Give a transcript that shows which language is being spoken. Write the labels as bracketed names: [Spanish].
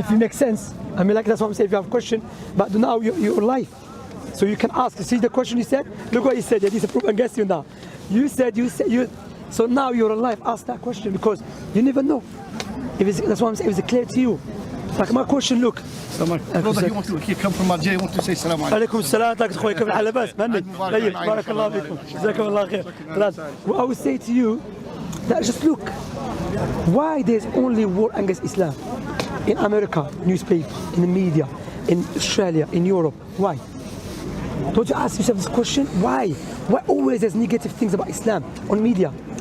[English] if it makes sense, I mean, like that's what I'm saying. If you have a question, but now your life, so you can ask. You see the question he said? Look what he said. Yeah, this is a proof against you now. You said. So now you're alive. Ask that question because you never know. That's what I'm saying. If it's clear to you. Like my question, look. brother, he come from Algeria, want to say salam alaikum. [Arabic] عليكم السلام تاك اخوي كيف الحال لاباس مهند طيب بارك الله فيكم جزاكم الله خير خلاص. [English] I would say to you that just look why there's only war against Islam in America, newspaper, in the media, in Australia, in Europe. Why? Don't you ask yourself this question? Why always there's negative things about Islam on media?